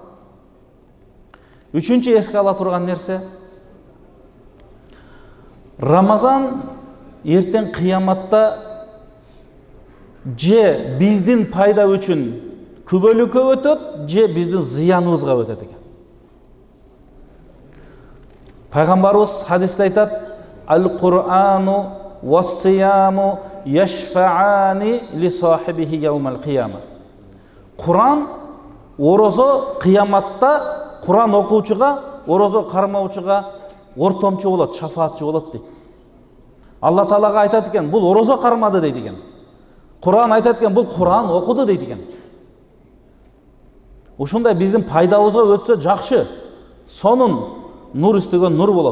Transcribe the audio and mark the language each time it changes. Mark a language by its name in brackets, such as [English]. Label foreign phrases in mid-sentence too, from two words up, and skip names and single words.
[Kyrgyz] Үчүнчү эске ала турган нерсе, Рамазан эртең кыяматта же биздин пайда үчүн күбөлүккө өтөт, же биздин зыяныбызга өтөт экен. Пайгамбарыбыз хадисте айтат: [Arabic] "القرآن والصيام يشفعان ل صاحبه يوم القيامة." [Kyrgyz] Куран, орозо кыяматта Куран окуучуга, орозо кармаучуга ортомчу болот, шафаатчы болот дейт. Алла Таалага айтат экен, бул орозо кармады дейт экен. Куран айтат экен, бул Куран окуду дейт экен. Ушундай биздин пайдабызга өтсө жакшы, сонун нур үстөгөн нур болот.